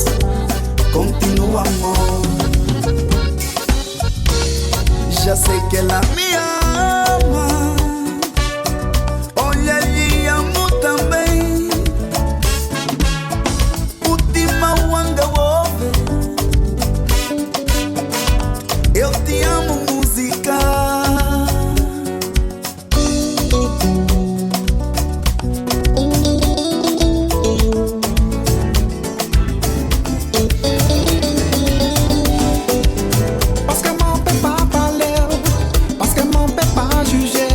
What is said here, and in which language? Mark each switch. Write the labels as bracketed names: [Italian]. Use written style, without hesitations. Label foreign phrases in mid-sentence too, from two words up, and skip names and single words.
[Portuguese] Continua, amor. Já sei que ela me ama. Olha, lhe amo também. Eu te amo, música. [French] Parce que mon père pas parlé, parce que mon père pas jugé.